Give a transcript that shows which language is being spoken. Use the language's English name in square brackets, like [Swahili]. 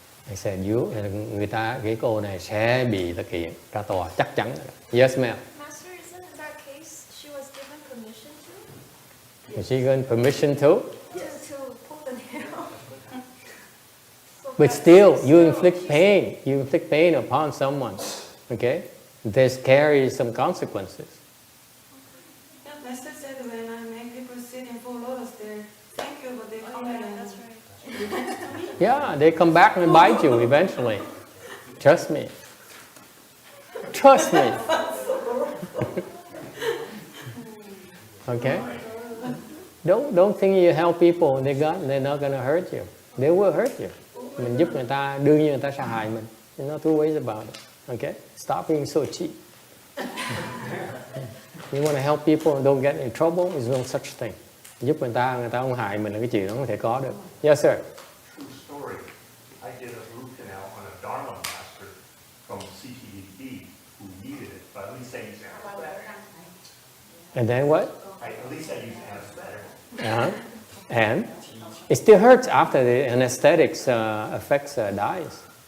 [English] I said [Vietnamese] cái cô này sẽ bị là kiện ra tòa chắc chắn. [English] Yes, ma'am. Master, isn't in that case she was given permission to? Was she given permission to? To pull the nail. So But that still, is you inflict pain. You inflict pain upon someone. Okay? This carries some consequences. Yeah, Master said when I make people sit in full lotus there, thank you, but they come Oh, back yeah, and that's right. Yeah, they come back and bite you eventually. Trust me. Trust me. Okay? Don't think you help people, they're not going to hurt you. They will hurt you. [Vietnamese] Mình giúp người ta, đương nhiên người ta sẽ hại mình. [English] There's no two ways about it. Okay? Stop being so cheap. You want to help people and don't get in trouble, there's no such thing. [Vietnamese] Giúp người ta không hại mình là cái chuyện đó không thể có được. [English] Yes, sir. True story. I did a root canal on a Dharma master from CTDB who needed it, but at least I used anesthetic. And then what? At least I used anesthetic. And it still hurts after the anesthetics affects dies.